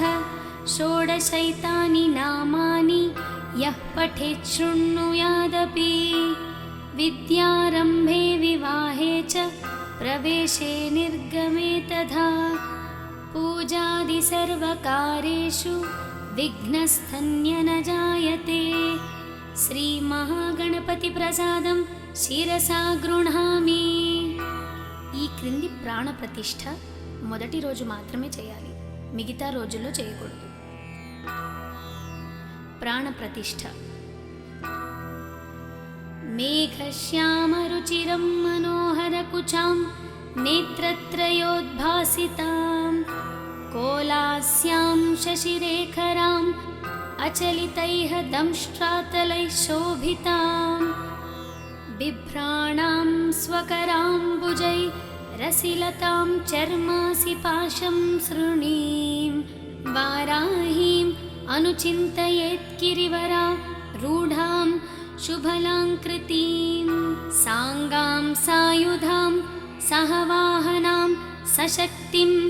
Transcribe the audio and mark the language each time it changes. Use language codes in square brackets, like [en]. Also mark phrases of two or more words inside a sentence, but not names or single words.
[sa] षोडशैतानि नामानि यः पठेत् शृणुयादपि विद्यारम्भे विवाहे च प्रवेशे निर्गमे तथा पूजादिसर्वकार्येषु विघ्नस्तन्य न जायते। श्रीमहागणपतिप्रसादं శిరసా గృహామి. [te] ఈ క్రింది ప్రాణప్రతిష్ఠ మొదటి రోజు మాత్రమే చేయాలి, మిగతా రోజుల్లో చేయకూడదు. ప్రాణప్రతిష్ఠ. [sa] మేఘశ్యామరుచిరం మనోహరకుచాం नेत्रत्रयोद्भासितां कोलास्यां शशिरेखराम् अचलितैः दंष्ट्रातलैः शोभितां बिभ्राणां स्वकराम्बुजै रसिलतां चर्मासि पाशं सृणीं वाराहीम् अनुचिन्तयेत् गिरिवरा रूढां शुभलाङ्कृतीं साङ्गां सायुधां सहवाहनां सशक्तिं